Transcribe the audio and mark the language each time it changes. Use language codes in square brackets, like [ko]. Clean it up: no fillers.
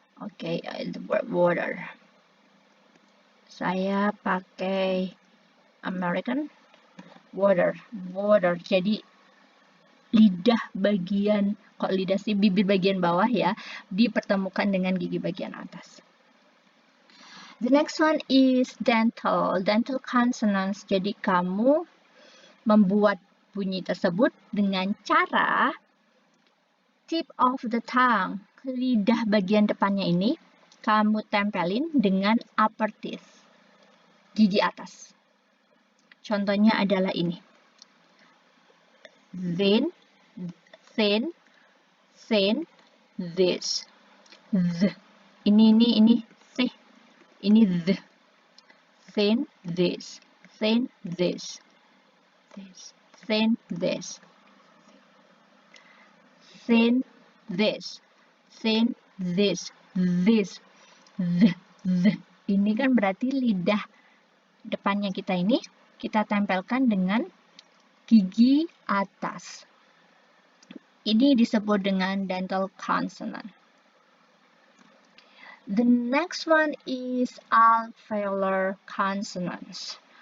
[en] Okay, the word water. [id] Saya pakai American water. Jadi lidah bagian, kok lidah sih, bibir bagian bawah ya, dipertemukan dengan gigi bagian atas. [en] The next one is dental consonants. [id] Jadi kamu membuat bunyi tersebut dengan cara [en] tip of the tongue, [id] lidah bagian depannya ini kamu tempelin dengan [en] upper teeth, [id] gigi atas. Contohnya adalah ini. [en] Then, this. The. Ini C. Ini the. Then, this. Then, this. Then, this. Then, this. Then, this. This. The. [id] Ini kan berarti lidah depannya kita ini kita tempelkan dengan gigi atas. Ini disebut dengan dental consonant. [en] The next one is alveolar consonants.